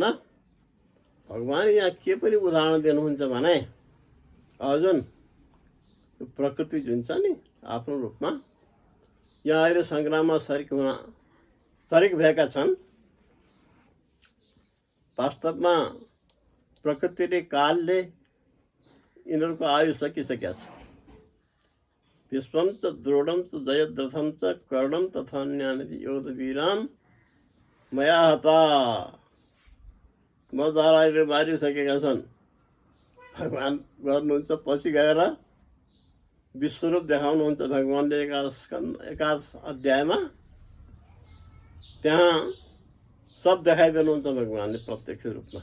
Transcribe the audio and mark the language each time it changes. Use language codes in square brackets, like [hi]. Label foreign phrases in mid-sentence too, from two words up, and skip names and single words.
[ne] भगवान् यहाँ के पनि उदाहरण दिनुहुन्छ भने जुन प्रकृति जुन छ नि आफ्नो रूपमा यहाँ अहिले सङ्ग्राममा शरीक भएका छन्। वास्तवमा प्रकृतिले कालले यिनीहरूको आयु सकिसकेका छ। [sa] विश्वम च द्रोणम च जयद्रथम च कर्णम तथा अन्यानि योधवीरान मया हता। [ne] मद्वारा मारिसकेका छन्। भगवान् गर्नुहुन्छ पछि गएर विश्वरूप देखाउनुहुन्छ भगवान्ले एकादश अध्यायमा। त्यहाँ सब देखाइदिनुहुन्छ भगवान्ले प्रत्यक्ष रूपमा।